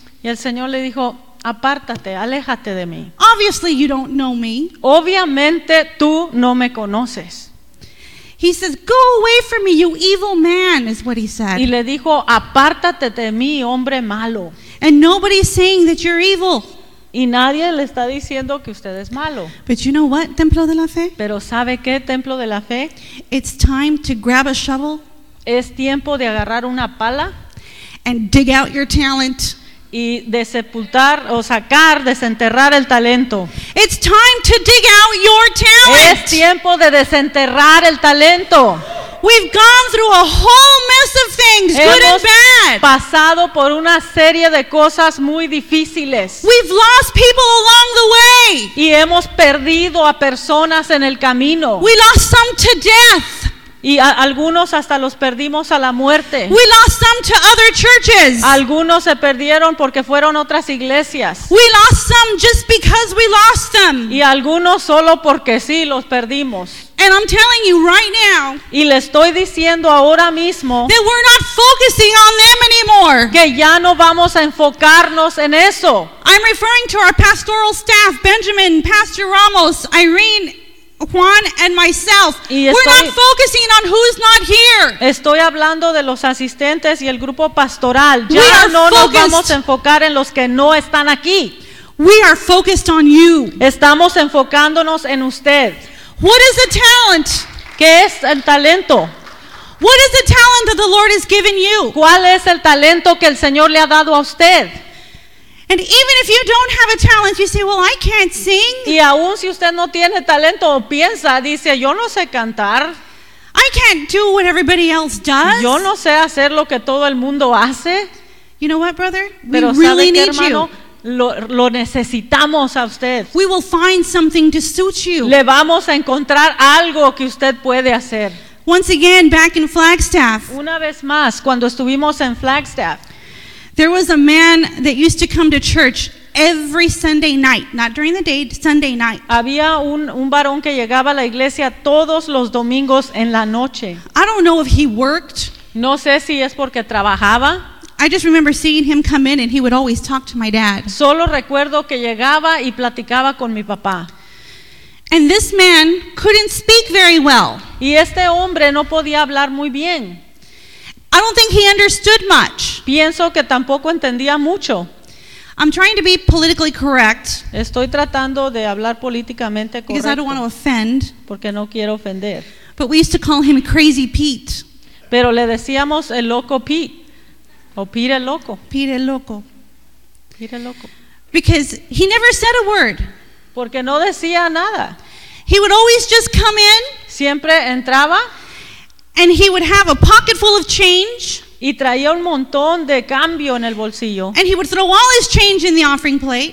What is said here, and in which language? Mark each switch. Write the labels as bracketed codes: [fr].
[es] Y el señor le dijo, "Apártate, aléjate de mí." [en] Obviously you don't know me. [es] Obviamente tú no me conoces. [en] He says, "Go away from me, you evil man," is what he said. [es] Y le dijo, "Apártate de mí, hombre malo." [en] And nobody's saying that you're evil. [es] Y nadie le está diciendo que usted es malo. [en] But you know what, Templo de la Fe? [es] Pero ¿sabe qué, Templo de la Fe? [en] It's time to grab a shovel. [es] Es tiempo de agarrar una pala. [en] And dig out your talent. [es] Y de sepultar o sacar, desenterrar el talento. [en] It's time to dig out your talent. [es] Es tiempo de desenterrar el talento. [en] We've gone through a whole mess of things, [es] hemos [en] good and bad. [es] Pasado por una serie de cosas muy difíciles. [en] We've lost people along the way. [es] Y hemos perdido a personas en el camino. [en] We lost some to death. [es] Y algunos hasta los perdimos a la muerte. [en] We lost some to other churches. [es] Algunos se perdieron porque fueron otras iglesias. [en] We lost some just because we lost them. [es] Y algunos solo porque sí los perdimos. [en] And I'm telling you right now, [es] y le estoy diciendo ahora mismo, [en] that we're not focusing on them anymore. [es] Que ya no vamos a enfocarnos en eso. [en] I'm referring to our pastoral staff, Benjamin, Pastor Ramos, Irene, Juan and myself. We're not focusing on who's not here. [es] Estoy hablando de los asistentes y el grupo pastoral. Ya no nos vamos a enfocar en los que no están aquí. [en] We are focused on you. [es] Estamos enfocándonos en usted. [en] What is the talent? [es] ¿Qué es el talento? [en] What is the talent that the Lord has given you? [es] ¿Cuál es el talento que el Señor le ha dado a usted? [en] And even if you don't have a talent, you say, "Well, I can't sing." [es] Y aun si usted no tiene talento, piensa, dice, "Yo no sé cantar." [en] I can't do what everybody else does. [es] Yo no sé hacer lo que todo el mundo hace. [en] You know what, brother? We really need you. [es] Lo necesitamos a usted. [en] We will find something to suit you. [es] Le vamos a encontrar algo que usted puede hacer. [en] Once again, back in Flagstaff. [es] Una vez más, cuando estuvimos en Flagstaff. [en] There was a man that used to come to church every Sunday night, not during the day, Sunday night. [es] Había un varón que llegaba a la iglesia todos los domingos en la noche. [en] I don't know if he worked. [es] No sé si es porque trabajaba. [en] I just remember seeing him come in and he would always talk to my dad. [es] Solo recuerdo que llegaba y platicaba con mi papá. [en] And this man couldn't speak very well. [es] Y este hombre no podía hablar muy bien. [en] I don't think he understood much. [es] Pienso que tampoco entendía mucho. [en] I'm trying to be politically correct. [es] Estoy tratando de hablar políticamente correcto. [en] Because I don't want to offend. [es] Porque no quiero ofender. [en] But we used to call him Crazy Pete. [es] Pero le decíamos el loco Pete. O Pete el loco. Pete el loco. Pete el loco. [en] Because he never said a word. [es] Porque no decía nada. [en] He would always just come in. [es] Siempre entraba. [en] And he would have a pocket full of change. [es] Y traía un montón de cambio en el bolsillo. [en] And he would throw all his change in the offering plate.